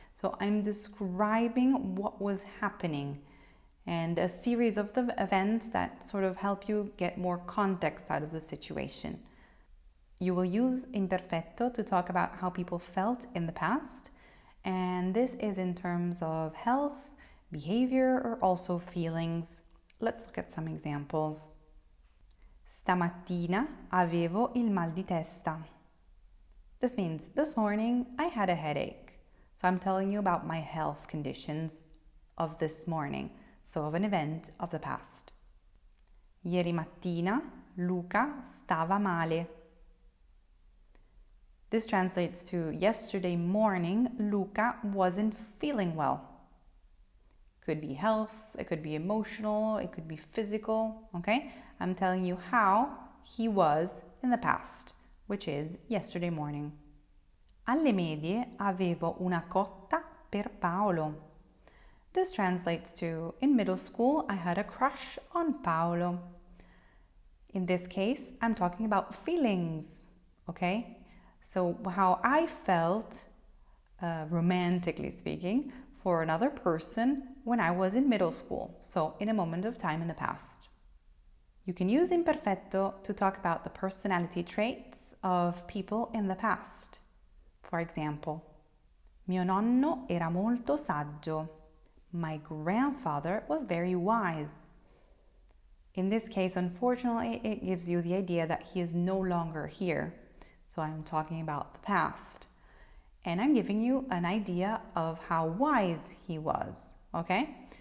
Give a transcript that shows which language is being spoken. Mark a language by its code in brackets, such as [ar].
[en] So I'm describing what was happening and a series of the events that sort of help you get more context out of the situation. You will use imperfetto to talk about how people felt in the past, and this is in terms of health, behavior, or also feelings. Let's look at some examples. [it] Stamattina avevo il mal di testa. [en] This means this morning I had a headache. So I'm telling you about my health conditions of this morning, so of an event of the past. [it] Ieri mattina Luca stava male. [en] This translates to yesterday morning Luca wasn't feeling well. Could be health, it could be emotional, it could be physical, okay? I'm telling you how he was in the past, which is yesterday morning. [it] Alle medie avevo una cotta per Paolo. [en] This translates to, in middle school, I had a crush on Paolo. In this case, I'm talking about feelings, okay? So how I felt, romantically speaking, for another person when I was in middle school, so in a moment of time in the past. You can use imperfetto to talk about the personality traits of people in the past. For example, [it] mio nonno era molto saggio. [en] My grandfather was very wise. In this case, unfortunately, it gives you the idea that he is no longer here. So I'm talking about the past. And I'm giving you an idea of how wise he was, okay?